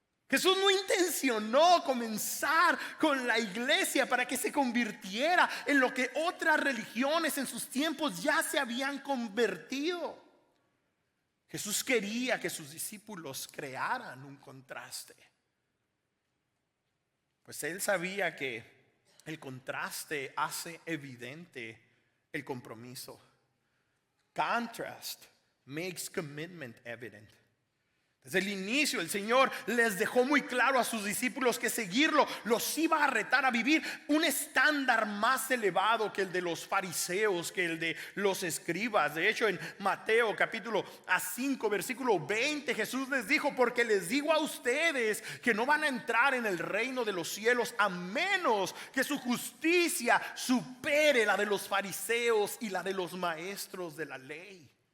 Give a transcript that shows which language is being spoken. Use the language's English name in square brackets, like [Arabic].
[Spanish] Jesús no intencionó comenzar con la iglesia para que se convirtiera en lo que otras religiones en sus tiempos ya se habían convertido. Jesús quería que sus discípulos crearan un contraste, pues él sabía que el contraste hace evidente el compromiso. [English] Contrast makes commitment evident. [Spanish] Desde el inicio el Señor les dejó muy claro a sus discípulos que seguirlo los iba a retar a vivir un estándar más elevado que el de los fariseos, que el de los escribas. De hecho, en Mateo capítulo 5 versículo 20, Jesús les dijo: porque les digo a ustedes que no van a entrar en el reino de los cielos a menos que su justicia supere la de los fariseos y la de los maestros de la ley.